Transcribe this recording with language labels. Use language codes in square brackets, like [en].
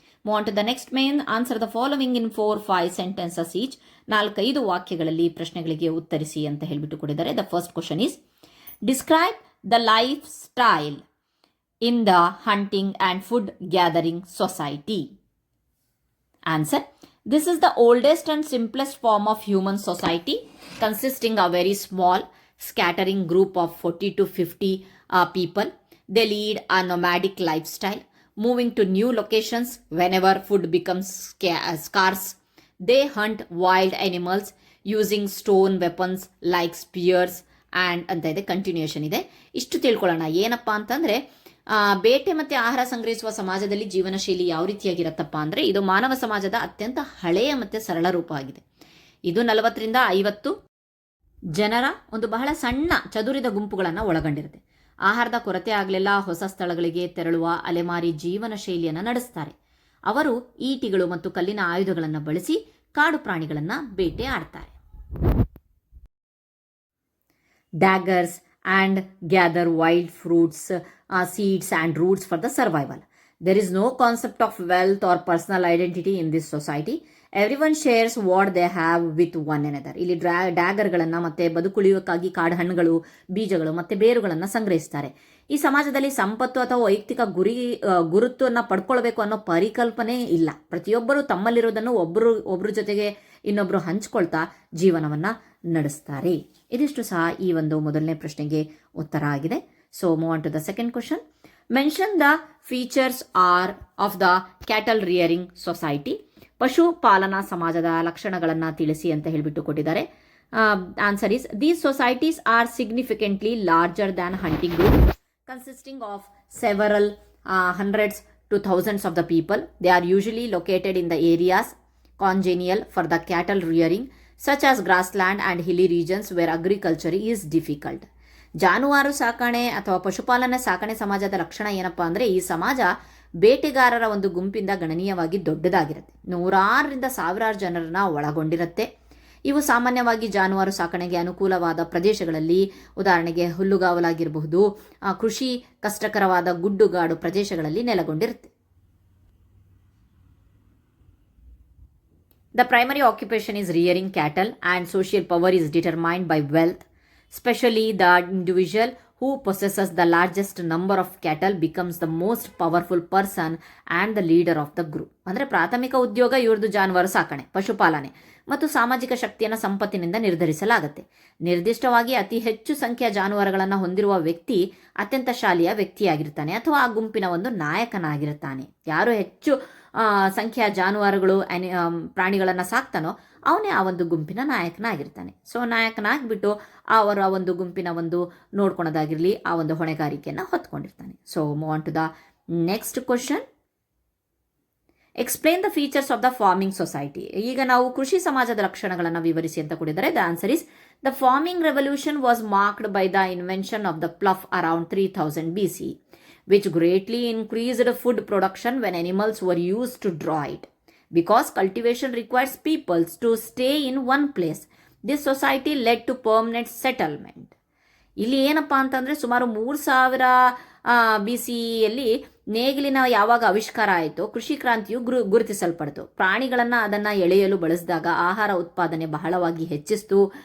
[en] Move on to the next main, answer the following in 4-5 sentences each. [kn] 4-5 ವಾಕ್ಯಗಳಲ್ಲಿ ಪ್ರಶ್ನೆಗಳಿಗೆ ಉತ್ತರಿಸಿ ಅಂತ ಹೇಳ್ಬಿಟ್ಟು ಕೊಟ್ಟಿದ್ದಾರೆ. [en] The first question is describe the life style in the hunting and food gathering society. Answer, this is the oldest and simplest form of human society consisting of very small scattering group of 40 to 50 people. They lead a nomadic lifestyle, moving to new locations whenever food becomes scarce. They hunt wild animals using stone weapons like spears and [kn] ಅಂತ ಇದೆ, continuation ಇದೆ. ಇಷ್ಟು ತಿಳ್ಕೊಳ್ಳೋಣ. ಏನಪ್ಪ ಅಂತಂದ್ರೆ ಬೇಟೆ ಮತ್ತೆ ಆಹಾರ ಸಂಗ್ರಹಿಸುವ ಸಮಾಜದಲ್ಲಿ ಜೀವನ ಶೈಲಿ ಯಾವ ರೀತಿಯಾಗಿರತ್ತಪ್ಪ ಅಂದ್ರೆ ಇದು ಮಾನವ ಸಮಾಜದ ಅತ್ಯಂತ ಹಳೆಯ ಮತ್ತೆ ಸರಳ ರೂಪ ಆಗಿದೆ. ಇದು 40ರಿಂದ 50 ಜನರ ಒಂದು ಬಹಳ ಸಣ್ಣ ಚದುರಿದ ಗುಂಪುಗಳನ್ನು ಒಳಗೊಂಡಿರುತ್ತೆ. ಆಹಾರದ ಕೊರತೆ ಆಗಲಿಲ್ಲ, ಹೊಸ ಸ್ಥಳಗಳಿಗೆ ತೆರಳುವ ಅಲೆಮಾರಿ ಜೀವನ ಶೈಲಿಯನ್ನು ನಡೆಸ್ತಾರೆ. ಅವರು ಈಟಿಗಳು ಮತ್ತು ಕಲ್ಲಿನ ಆಯುಧಗಳನ್ನು ಬಳಸಿ ಕಾಡು ಪ್ರಾಣಿಗಳನ್ನು ಬೇಟೆ ಆಡ್ತಾರೆ. [en] Daggers and gather wild fruits, seeds and roots for the survival. There is no concept of wealth or personal identity in this society. Everyone shares what they have with one another. [kn] ಇಲ್ಲಿ ಡ್ಯಾಗರ್ಗಳನ್ನು ಮತ್ತೆ ಬದುಕುಳಿಯೋಕ್ಕಾಗಿ ಕಾಡು ಹಣ್ಣುಗಳು, ಬೀಜಗಳು ಮತ್ತೆ ಬೇರುಗಳನ್ನು ಸಂಗ್ರಹಿಸ್ತಾರೆ. ಈ ಸಮಾಜದಲ್ಲಿ ಸಂಪತ್ತು ಅಥವಾ ವೈಯಕ್ತಿಕ ಗುರುತನ್ನು ಪಡ್ಕೊಳ್ಬೇಕು ಅನ್ನೋ ಪರಿಕಲ್ಪನೆ ಇಲ್ಲ. ಪ್ರತಿಯೊಬ್ಬರು ತಮ್ಮಲ್ಲಿರೋದನ್ನು ಒಬ್ಬರ ಜೊತೆಗೆ ಇನ್ನೊಬ್ರು ಹಂಚ್ಕೊಳ್ತಾ ಜೀವನವನ್ನ ನಡೆಸ್ತಾರೆ. ಇದಿಷ್ಟು ಸಹ ಈ ಒಂದು ಮೊದಲನೇ ಪ್ರಶ್ನೆಗೆ ಉತ್ತರ ಆಗಿದೆ. [en] So move on to the second question. Mention the features of the cattle rearing society. [kn] ಪಶುಪಾಲನಾ ಸಮಾಜದ ಲಕ್ಷಣಗಳನ್ನು ತಿಳಿಸಿ ಅಂತ ಹೇಳಿಬಿಟ್ಟು ಕೊಟ್ಟಿದ್ದಾರೆ. [en] Answer is these societies are significantly larger than hunting group consisting of several hundreds to thousands of the people. They are usually located in the areas congenial for the cattle rearing, such as grassland and hilly regions where agriculture is difficult. [kn] ಜಾನುವಾರು ಸಾಕಣೆ ಅಥವಾ ಪಶುಪಾಲನೆ ಸಾಕಣೆ ಸಮಾಜದ ಲಕ್ಷಣ ಏನಪ್ಪಾ ಅಂದರೆ ಈ ಸಮಾಜ ಬೇಟೆಗಾರರ ಒಂದು ಗುಂಪಿಂದ ಗಣನೀಯವಾಗಿ ದೊಡ್ಡದಾಗಿರುತ್ತೆ. 100ರಿಂದ 1000 ಜನರನ್ನ ಒಳಗೊಂಡಿರುತ್ತೆ. ಇವು ಸಾಮಾನ್ಯವಾಗಿ ಜಾನುವಾರು ಸಾಕಣೆಗೆ ಅನುಕೂಲವಾದ ಪ್ರದೇಶಗಳಲ್ಲಿ, ಉದಾಹರಣೆಗೆ ಹುಲ್ಲುಗಾವಲಾಗಿರಬಹುದು, ಕೃಷಿ ಕಷ್ಟಕರವಾದ ಗುಡ್ಡುಗಾಡು ಪ್ರದೇಶಗಳಲ್ಲಿ ನೆಲೆಗೊಂಡಿರುತ್ತೆ. [en] The primary occupation is rearing cattle and social power is determined by wealth. Especially the individual who possesses the largest number of cattle becomes the most powerful person and the leader of the group. [kn] ಅಂದರೆ ಪ್ರಾಥಮಿಕ ಉದ್ಯೋಗ ಇವ್ರದ್ದು ಜಾನುವಾರು ಸಾಕಣೆ, ಪಶುಪಾಲನೆ ಮತ್ತು ಸಾಮಾಜಿಕ ಶಕ್ತಿಯನ್ನು ಸಂಪತ್ತಿನಿಂದ ನಿರ್ಧರಿಸಲಾಗುತ್ತೆ. ನಿರ್ದಿಷ್ಟವಾಗಿ ಅತಿ ಹೆಚ್ಚು ಸಂಖ್ಯೆಯ ಜಾನುವಾರುಗಳನ್ನು ಹೊಂದಿರುವ ವ್ಯಕ್ತಿ ಅತ್ಯಂತ ಶಾಲಿಯ ವ್ಯಕ್ತಿಯಾಗಿರ್ತಾನೆ ಅಥವಾ ಆ ಗುಂಪಿನ ಒಂದು ನಾಯಕನಾಗಿರ್ತಾನೆ. ಯಾರು ಹೆಚ್ಚು ಸಂಖ್ಯೆಯ ಜಾನುವಾರುಗಳು ಪ್ರಾಣಿಗಳನ್ನು ಸಾಕ್ತಾನೋ ಅವನೇ ಆ ಒಂದು ಗುಂಪಿನ ನಾಯಕನಾಗಿರ್ತಾನೆ. ಸೊ ನಾಯಕನಾಗಿಬಿಟ್ಟು ಅವರ ಒಂದು ಗುಂಪಿನ ಒಂದು ನೋಡ್ಕೊಳೋದಾಗಿರಲಿ ಆ ಒಂದು ಹೊಣೆಗಾರಿಕೆಯನ್ನು ಹೊತ್ಕೊಂಡಿರ್ತಾನೆ. [en] So move on to the next question. Explain the features of the farming society. [kn] ಈಗ ನಾವು ಕೃಷಿ ಸಮಾಜದ ಲಕ್ಷಣಗಳನ್ನು ವಿವರಿಸಿ ಅಂತ ಕೊಟ್ಟಿದ್ದಾರೆ. [en] The answer is the farming revolution was marked by the invention of the plough around 3000 BC, which greatly increased food production when animals were used to draw it. Because cultivation requires people to stay in one place, this society led to permanent settlement. [kn] ಇಲ್ಲಿ ಏನಪ್ಪಾ ಅಂತಂದ್ರೆ ಸುಮಾರು 3000 BCಯಲ್ಲಿ ನೇಗಿಲಿನ ಯಾವಾಗ ಆವಿಷ್ಕಾರ ಆಯಿತು, ಕೃಷಿ ಕ್ರಾಂತಿಯು ಗುರುತಿಸಲ್ಪಡ್ತು. ಪ್ರಾಣಿಗಳನ್ನು ಅದನ್ನು ಎಳೆಯಲು ಬಳಸಿದಾಗ ಆಹಾರ ಉತ್ಪಾದನೆ ಬಹಳವಾಗಿ ಹೆಚ್ಚಿಸ್ತು.